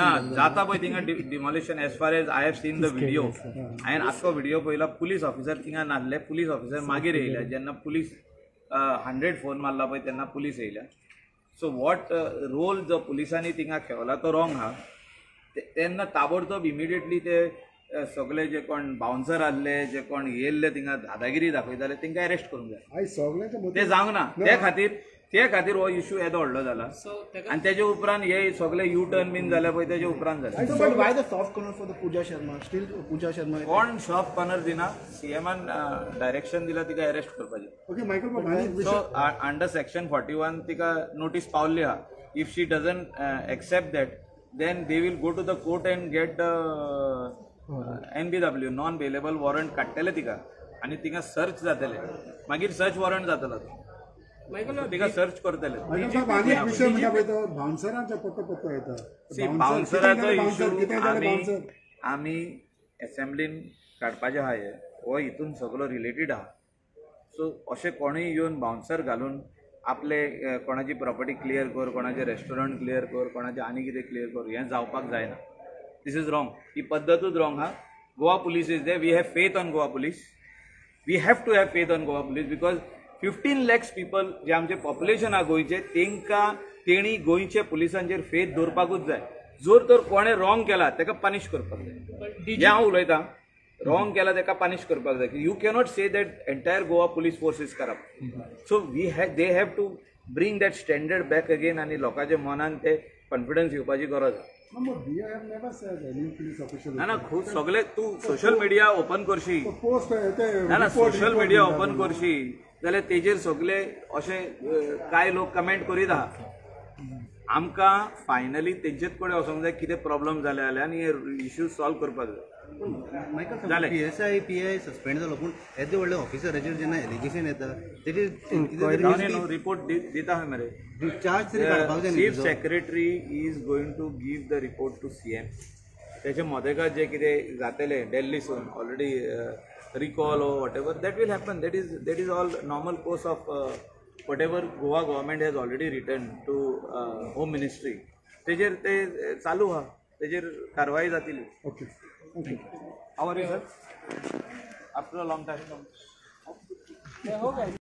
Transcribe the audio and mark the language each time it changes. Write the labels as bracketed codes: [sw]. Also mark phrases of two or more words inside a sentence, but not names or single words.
[kok] ना जाता पळय थिंगा [en] demolition as far as I have seen the video [kok] हांवें आख्खो व्हिडिओ पळयला [en] police officer [kok] थिंगा नासले [en] police officer [kok] मागीर येयल्या जेन्ना पुलीस 100 फोन मारला पळय तेन्ना पुलीस येयल्या [en] so what role [kok] जो पुलिसांनी थिंगा खेळला तो रॉंग हा तेन्ना ताबडतोब इमिडिएटली ते सगळे जे कोण बाउन्सर आसले जे कोण येयल्ले थिंगा दादागिरी दाखयताले तांकां अरेस्ट करूंक जाय आय सगळ्यांच्या ते जावंक ना ते खातीर हो इश्यू येदो व्हडलो जाला आनी तेजे उपरांत हे सगळे यू टर्न बीन जाले पळय तेजे उपरांत जाले [en] So, but why the soft corner for the Pooja Sharma? Still Pooja Sharma. [kok] कोण [en] shop corner [kok] दिना सीएमान डायरेक्शन दिला तिका अरेस्ट करपाचें [en] Okay, Michael, but आनी so under section 41 [kok] तिका नोटीस पावल्ली आहा [en] if she doesn't accept that then they will go to the court and get NBW non bailable warrant [kok] काडटले तिका आनी तिका सर्च जातले मागीर [en] search warrant [kok] जातलो तिका सर्च करतले Michael, but आनी एक विषय म्हणजे पळय तो बाउन्सरांचा पत्तो येता. बाउन्सराचो इश्यू कितें जालें bouncer? आमी असेंब्लीन काडपाचें आहा हे हो हितून सगळो रिलेटेड आहा सो अशें कोणूय येवन बाउन्सर घालून आपले कोणाची प्रॉपर्टी क्लियर कर कोणाचें रेस्टॉरंट क्लियर कर कोणाचें आनी कितें क्लियर कर हें जावपाक जायना [en] this is wrong [kok] ही पद्दतूच रॉंग हा [en] Goa police is they we have faith on Goa police we have to have faith on Goa police because 15 lakhs people [kok] जे आमचे पॉप्युलेशन आहा गोंयचे तेणी गोंयचे पुलिसांचेर फेथ दवरपाकूच जाय जर तर कोणें रॉंग केला ताका पनीश करपाक जाय हें हांव उलयतां रॉंग केला ताका पनीश करपाक जाय [en] you cannot say that entire Goa police force is corrupt so they have to bring that standard back again [kok] आनी लोकांच्या मनान ते कॉन्फिडन्स येवपाची गरज आहा [en] No, but BIF never said any police official. [kok] ना खूब सगळे तूं [en] social media [kok] ओपन करशी [en] Post [kok] ना [en] social media [kok] ओपन करशी जाल्यार तेजेर सगळे अशे कांय लोक कमेंट करीत आहा आमकां फायनली तेंचेच कडेन वचोंक जाय कितें प्रॉब्लम जाले जाल्यार आनी हे इश्यू सॉल्व करपाक जाय मायकल PSI PI सस्पेंड जालो पूण येदे व्हडले ऑफिसराचेर जेन्ना एलिगेशन येता तेजेर रिपोर्ट दिता खंय मरे चार्ज तरी काडपाक जाय [en] chief secretary is going to give the report to CM [kok] तेचे मदेकात जे कितें जातले दिल्लीसून [en] already recall or whatever that will happen that is all normal course of whatever Goa government has already written to Home Ministry [kok] तेजेर ते चालू आहा तेजेर कारवाई जातली [en] Okay. how are you sir after a long time